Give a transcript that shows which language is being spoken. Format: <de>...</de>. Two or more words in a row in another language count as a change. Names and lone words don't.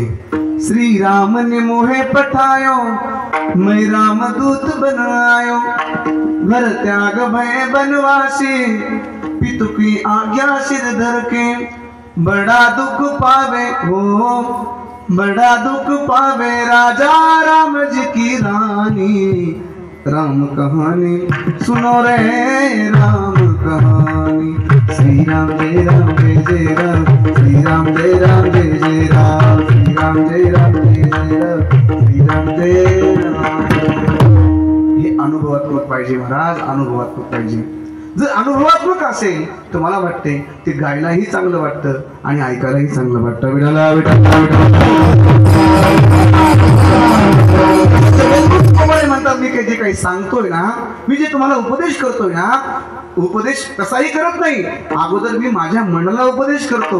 <hi>श्री राम ने मोहे पठायो, मैं राम दूत बनायो, घर त्याग भय बनवासी, पितु की आज्ञा सिर धर के, बड़ा दुख पावे हो, बड़ा दुख पावे राजा राम जी की रानी, राम कहानी सुनो रे राम कहानी. श्री राम जय जय राम, श्री राम जय जय राम, श्री राम जय जय राम, श्री राम जय राम.</hi> <mr>हे अनुभवात्मक पाहिजे महाराज, अनुभवात्मक पाहिजे. जर अनुभवात्मक असेल तर मला वाटते ते गायलाही चांगलं वाटतं आणि ऐकायलाही चांगलं वाटतं. विठाला विठाला म्हणतात मी जे काही सांगतोय ना, मी जे तुम्हाला उपदेश करतोय ना, उपदेश कसाही करत नाही, अगोदर मी माझ्या मनाला उपदेश करतो.</mr>